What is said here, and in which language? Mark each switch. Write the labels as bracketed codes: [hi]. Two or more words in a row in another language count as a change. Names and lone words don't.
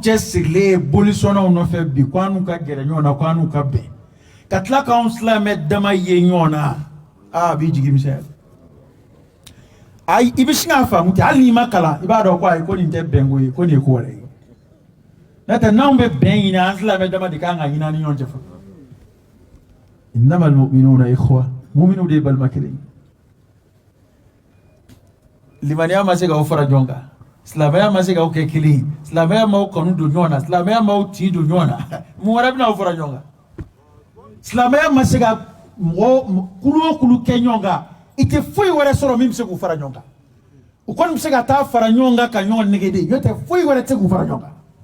[bm] cɛ sirilen ye bolisɔnnaw nɔfɛ bi k'an n'u ka gɛrɛ ɲɔgɔn na k'an n'u ka bɛn ka tila k'anw silamɛ dama ye ɲɔgɔn na a b'i jigi misɛnya ayi i bɛ sin k'a faamu ten hali n'i ma kalan i b'a dɔn ko ayi ko nin tɛ bɛnko ye ko nin ye ko wɛrɛ ye n'o tɛ n'anw bɛ bɛn ɲini an silamɛ dama de kan ka ɲini an ni ɲɔgɔn cɛ fɔlɔ [ar] إنما المؤمنون إخوة [bm] mu'minu de ye balima kelen ye limaniya ma se k'aw fara ɲɔgɔn kan silamɛya ma se k'aw kɛ kelen ye silamɛya m'aw kanu don ɲɔgɔn na silamɛya m'aw tin don ɲɔgɔn na mun wɛrɛ bɛna aw fara ɲɔgɔn kan silamɛya ma se ka mɔgɔ kulu o kulu kɛ ɲɔgɔn kan i tɛ foyi wɛrɛ sɔrɔ min bɛ se k'u fara ɲɔgɔn kan u kɔni bɛ se ka taa fara ɲɔgɔn kan ka ɲɔgɔn nege de n'o tɛ foyi wɛrɛ tɛ se k'u fara ɲɔgɔn kan